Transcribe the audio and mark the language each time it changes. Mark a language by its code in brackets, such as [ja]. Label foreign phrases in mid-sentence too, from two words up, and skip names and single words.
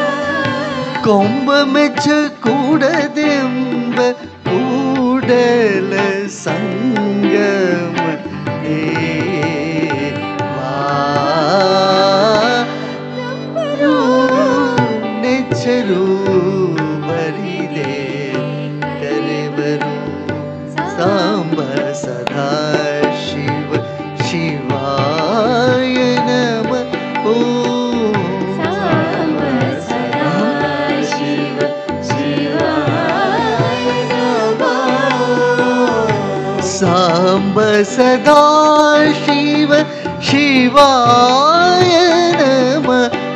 [kn] ಕೊಂಬ ಮೆಚ್ಚ ಕೂಡದೆಂಬ ಕೂಡಲ ಸಂಗಮ ದೇವಾ ನಂಬರು ನೆಚ್ಚರು ಬರಿದೆ ಕರೆವರು [sa] ಸಾಂಬ ಸದಾ ಶಿವ ಶಿವಾಯ ನಮಃ. ಸಾಂಬ ಸದಾಶಿವ ಶಿವಾಯ ನಮೋ ಸಾಂಬ ಸದಾ ಶಿವ ಶಿವಾಯ ನಮಃ.